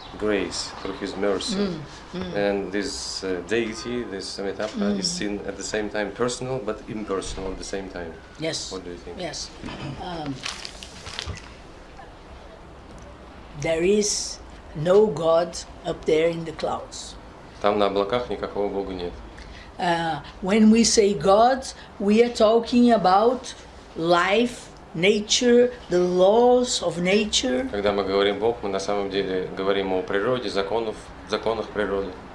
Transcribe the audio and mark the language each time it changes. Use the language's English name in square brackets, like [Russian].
[English] grace, through His mercy. And this deity, this Amitabha, is seen at the same time personal but impersonal at the same time. Yes. What do you think? Yes. There is no God up there in the clouds. [Russian] Там на облаках никакого Бога нет. [English] When we say God, we are talking about life, nature, the laws of nature. [Russian] Когда мы говорим Бог, мы на самом деле говорим о природе, законах природы.